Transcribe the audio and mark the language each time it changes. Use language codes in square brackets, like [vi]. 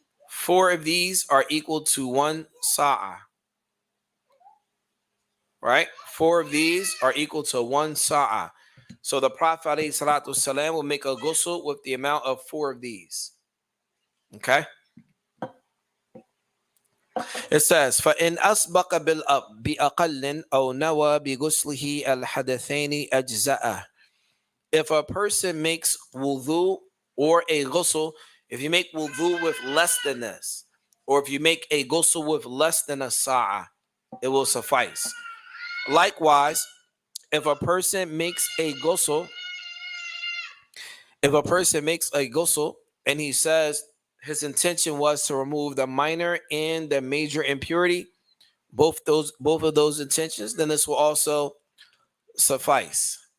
[en] 4 of these are equal to 1 sa'a. Right? 4 of these are equal to 1 sa'a. So the Prophet ﷺ will make a ghusl with the amount of 4 of these. Okay? It says, [ar] فَإِنْ أَسْبَقَ بِأَقَلٍ أَوْ نَوَى بِغُسْلِهِ الْحَدَثَيْنِ أَجْزَأَهُ. [en] If a person makes wudu or a ghusl, if you make wudu with less than this, or if you make a ghusl with less than a sa'a, it will suffice. Likewise, if a person makes a ghusl, and he says his intention was to remove the minor and the major impurity, both of those intentions, then this will also suffice.